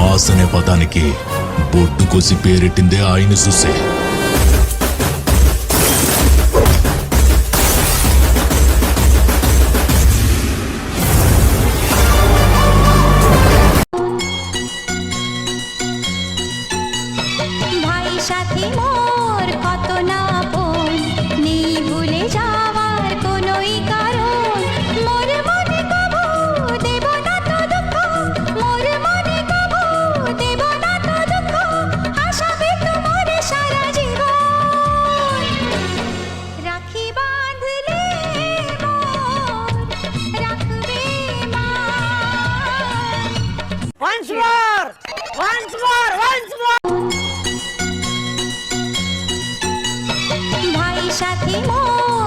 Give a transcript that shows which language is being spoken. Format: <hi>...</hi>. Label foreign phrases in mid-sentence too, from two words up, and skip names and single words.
<te>బాస్ అనే పదానికి బొడ్డు కోసి పేరెట్టిందే ఆయన చూసే.</te> <bn>সাথী মোর কত না আপন, নেই ভুলে যাওয়ার কোনোই কারণ। মোর মনে কবু দেব না তো দুঃখ, মোর মনে কবু দেব না তো দুঃখ, আশাবে তোমার সারা জীবন। রাখি বাঁধলে মোর রাখবে মা।</bn> <en>Once more! Once more! Once more!</en> <bn>ভাই সাথী মোর</bn>